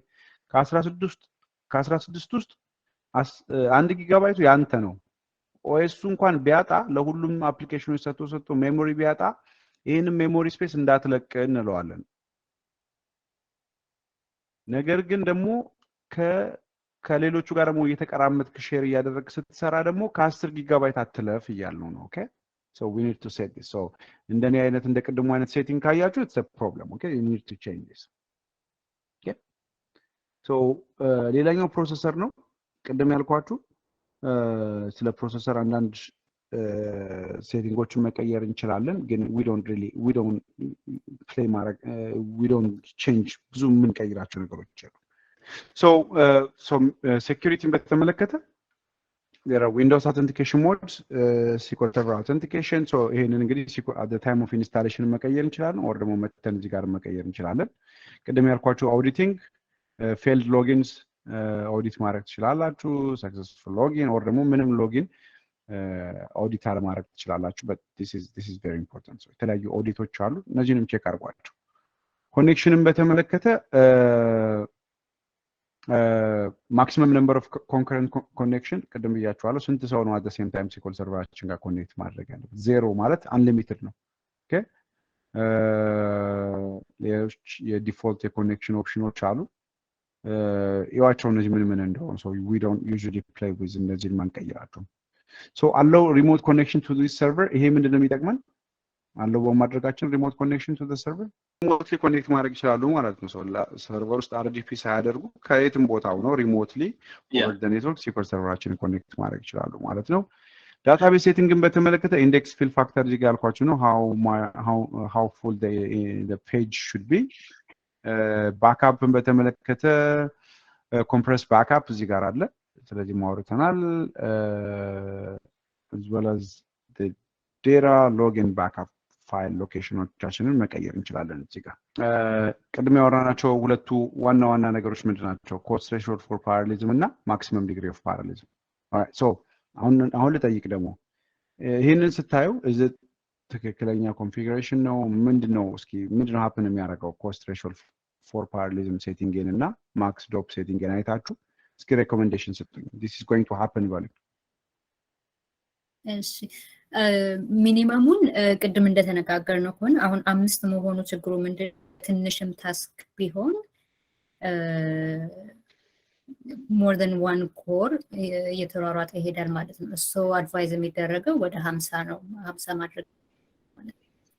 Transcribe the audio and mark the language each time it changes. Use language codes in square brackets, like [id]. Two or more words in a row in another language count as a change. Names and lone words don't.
[am] ከ16 ውስጥ 1 ጊጋባይቱ ያንተ ነው ኦኤሱ እንኳን ቢያጣ ለሁሉም አፕሊኬሽኖች ሰጥቶ ሜሞሪ ቢያጣ ይሄንን [en] memory space [am] እንዳትለቅ እንለዋለን ነገር ግን ደግሞ ከሌሎቹ ጋር ደግሞ እየተቀራመጥክ ሼር እያደረግክ ስትሰራ ደግሞ ከ10 ጊጋባይት አትለፍ ይያልነው ነው ኦኬ [en] so we need to set this so [am] እንደኔ አይነት እንደቀደሙ አይነት ሴቲንግ ካያችሁ it's [en] a problem okay you need to change this okay so [am] ሌላኛው ፕሮሰሰር ነው ቀደም ያልኳችሁ ስለ ፕሮሰሰር አንዳንድ ሴቲንጎችን መቀየር እንችላለን ግን we [en] don't play ማድረግ we don't change [am] ብዙ ምን ቀይራቸው ነገሮች አሉ [en] so security በተመለከተ there are Windows authentication modes SQL Server authentication so [am] ይሄንን እንግዲህ [en] at the time of installation [am] መቀየር እንችላለን or ደግሞ መተን እዚህ ጋር መቀየር እንችላለን ቀደም ያልኳችሁ [en] auditing failed logins audit [am] ማድረግ ትችላላችሁ [en] successful login or [am] ደግሞ ምንም [en] login audit [am] ማድረግ ትችላላችሁ [en] but this is very important so [am] የተለያዩ ኦዲቶች አሉ እነዚህንም ቼክ አድርጓቸው ኮኔክሽንን በተመለከተ [en] maximum number of concurrent connection [am] ቀደም ብያችኋለሁ ስንት ሰው ነው [en] at the same time [am] SQL ሰርቨራችን ጋር ኮኔክት ማድረግ ያለበት 0 ማለት unlimited ነው ኦኬ የዲፎልት የኮኔክሽን ኦፕሽኖች አሉ ይዋቸው እነዚህ ምን እንደሆነ [en] so we don't usually play with [am] እነዚህን ማንቀይራቸው [en] so allow remote connection to this server [am] ይሄ ምንድነው የሚጠቅመን አለው በማድረጋችን [en] remote connection to the server remotely connect [am] ማድረግ ይችላሉ ማለት ነው ሰርቨር ውስጥ RDP ሳያደርጉ ከየትም ቦታው ነው [en] remotely over the network [am] SQL ሰርቨራችንን ኮኔክት ማድረግ ይችላሉ ማለት ነው ዳታቤዝ ሴቲንግን በተመለከተ [en] index fill factor [am] እዚህ ጋር ያልኳችሁ ነው [en] how full the page should be [am] ባክአፕን በተመለከተ [en] compressed backup [am] እዚህ ጋር አለ ስለዚህ ማውርተናል [en] as well as the data login backup file location [am] ዎቻችንን መቀየር እንችላለን እዚህ ጋር ቀድሞ ያወራናቸው ሁለቱ ዋና ነገሮች ምንድናቸው [en] cost threshold for parallelism [am] እና [en] maximum degree of parallelism alright so [am] አሁን ልጠይቅ ደግሞ ይሄንን ስታዩ [en] is it [am] ትክክለኛ ኮንፊግሬሽን ነው ምንድነው? እስኪ ምንድነው ሀፕን የሚያደርገው? [en] cost threshold for parallelism [am] ሴቲንግን እና [en] max DOP [am] ሴቲንግን አይታችሁ እስኪ ሬኮሜንዴሽን ስጡኝ። [en] this is going to happen [am] በሉ። እሺ ሚኒመሙን ቅድም እንደተነጋገርነው ከሆነ አሁን 5 መሆኑ ችግሩ ምንድን ትንሽም ታስክ ቢሆን [en] more than one core [am] እየተሯሯጠ ይሄዳል ማለት ነው። እሱ አድቫይዝ የሚደረገው ወደ 50 ነው። 50 ማድረግ ማለት ነው።